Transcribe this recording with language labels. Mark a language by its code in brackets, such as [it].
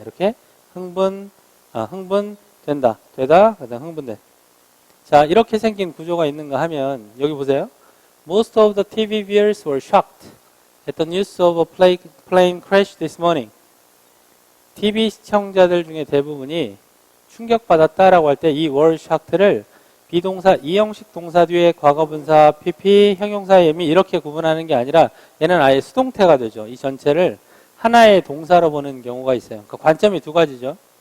[ko] 이렇게 흥분된다. 되다, 그다음 흥분돼. 자, 이렇게 생긴 구조가 있는가 하면 여기 보세요. [en] Most of the TV viewers were shocked at the news of a plane crash this morning. [ko] TV 시청자들 중에 대부분이 충격받았다라고 할 때 이 were shocked를 비동사, 이형식 동사 뒤에 과거분사, PP, 형용사의 의미 이렇게 구분하는 게 아니라 얘는 아예 수동태가 되죠. 이 전체를 하나의 동사로 보는 경우가 있어요. 그러니까 관점이 두 가지죠.